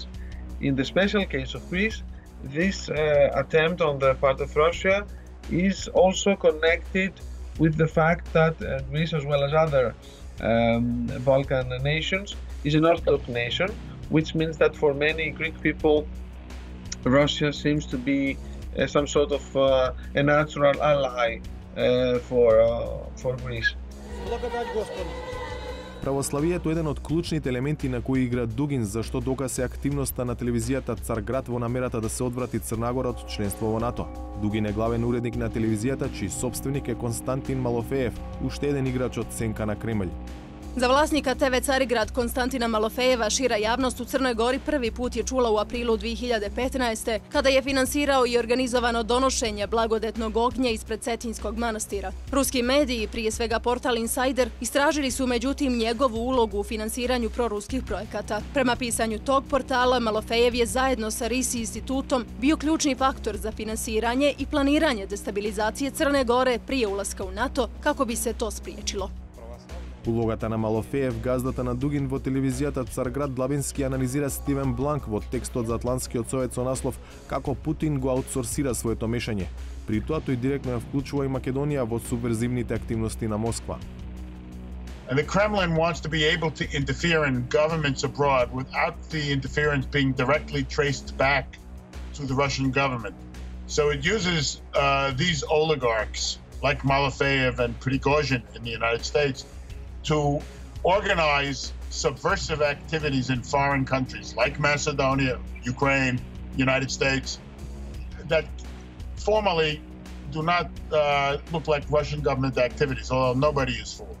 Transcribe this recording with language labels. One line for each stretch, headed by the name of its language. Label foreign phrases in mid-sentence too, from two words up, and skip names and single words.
English: In the special case of Greece, this attempt on the part of Russia is also connected with the fact that Greece, as well as other Balkan nations, is an Orthodox nation, which means that for many Greek people, Russia seems to be some sort of a natural ally for Greece.
Macedonian: Православието е еден од клучните елементи на кои игра Дугин, зашто доказ е активноста на телевизијата Царград во намерата да се одврати Црнагора од членство во НАТО. Дугин е главен уредник на телевизијата, чиј сопственик е Константин Малофеев, уште еден играч од сенка на Кремљ.
Serbian: За власника ТВ Цариград Константина Малофеева шира јавност у Црној Гори први пут je čula u aprilu 2015. kada je finansirao i organizovano donošenje blagodetnog ognja ispred Cetinskog manastira. Ruski mediji, prije svega portal Insider, istražili su međutim njegovu ulogu u finansiranju proruskih projekata. Prema pisanju tog portala, Malofejev je zajedno sa RISI institutom bio ključni faktor za finansiranje i planiranje destabilizacije Crne Gore prije ulaska u NATO kako bi se to spriječilo.
Macedonian: Улогата на Малофеев, газдата на Дугин во телевизијата Царград длабински анализира Стивен Бланк во текстот за Атлантскиот совет со наслов "Како Путин го аутсорсира своето мешање". При тоа тој директно ја вклучува и Македонија во субверзивните активности на Москва.
English: And the Kremlin wants to be able to interfere in governments abroad without the interference being directly traced back to the Russian government. So it uses these oligarchs like Malofeyev and Prigozhin in the United States to organize subversive activities in foreign countries like Macedonia, Ukraine, United States, that formally do not look like Russian government activities, although nobody is fooled.